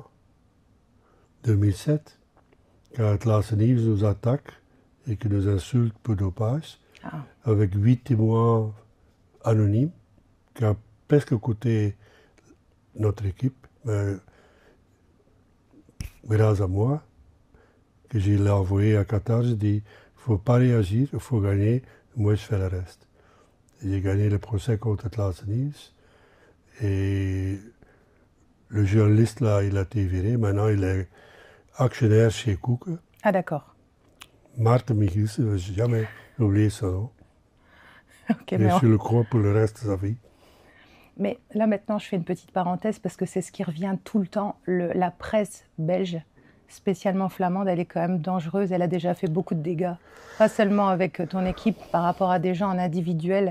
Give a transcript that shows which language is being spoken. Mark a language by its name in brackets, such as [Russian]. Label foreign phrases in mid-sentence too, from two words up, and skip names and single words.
[French] 2007, quand Atlas Nives nous attaque et qui nous insulte pour dopage, avec 8 témoins anonymes qui ont presque coûté notre équipe, mais grâce à moi, que je l'ai envoyé à Qatar, je dis, il ne faut pas réagir, il faut gagner, moi je fais le reste. J'ai gagné le procès contre Atlas Nives et le journaliste là, il a été viré, maintenant il est actionnaire chez Cook. Ah d'accord. Maarten Michiels, je n'ai jamais oublié son nom. Okay, il est sur le croix pour le reste de sa vie. Mais là maintenant, je fais une petite parenthèse parce que c'est ce qui revient tout le temps. La presse belge, spécialement flamande, elle est quand même dangereuse. Elle a déjà fait beaucoup de dégâts. Pas seulement avec ton équipe, par rapport à des gens en individuel.